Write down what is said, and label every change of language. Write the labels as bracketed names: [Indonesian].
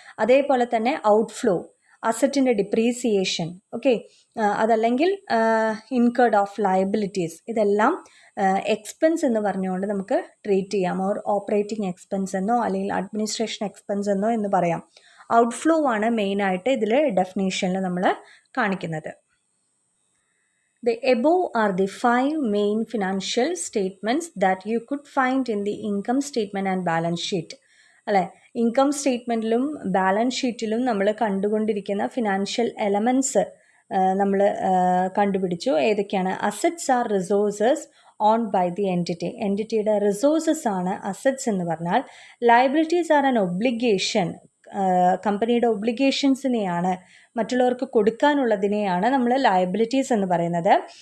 [Malayalam] അതേപോലെ തന്നെ outflow, അസറ്റിൻ്റെ depreciation, okay, അതല്ലെങ്കിൽ ഇൻകേർഡ് ഓഫ് ലയബിലിറ്റീസ്, ഇതെല്ലാം എക്സ്പെൻസ് എന്ന് പറഞ്ഞുകൊണ്ട് നമുക്ക് ട്രീറ്റ് ചെയ്യാം. ഓർ ഓപ്പറേറ്റിംഗ് എക്സ്പെൻസ് എന്നോ അല്ലെങ്കിൽ അഡ്മിനിസ്ട്രേഷൻ എക്സ്പെൻസ് എന്നോ എന്ന് പറയാം. ഔട്ട്ഫ്ലോ ആണ് മെയിനായിട്ട് ഇതിൽ ഡെഫിനേഷനിൽ നമ്മൾ കാണിക്കുന്നത്. [English] The above are the 5 main financial statements that you could find in the income statement and balance sheet. [Malayalam] അല്ലേ? ഇൻകം സ്റ്റേറ്റ്മെൻറ്റിലും ബാലൻസ് ഷീറ്റിലും നമ്മൾ കണ്ടുകൊണ്ടിരിക്കുന്ന ഫിനാൻഷ്യൽ എലമെൻറ്റ്സ് നമ്മൾ കണ്ടുപിടിച്ചു. ഏതൊക്കെയാണ്? [English] assets are resources owned by the entity, [Malayalam] എൻറ്റിറ്റിയുടെ resources ആണ് അസറ്റ്സ് എന്ന് പറഞ്ഞാൽ. [English] liabilities are an obligation, [Malayalam] കമ്പനിയുടെ ഒബ്ലിഗേഷൻസിനെയാണ്, മറ്റുള്ളവർക്ക് കൊടുക്കാനുള്ളതിനെയാണ് നമ്മൾ ലയബിലിറ്റീസ് എന്ന് പറയുന്നത്.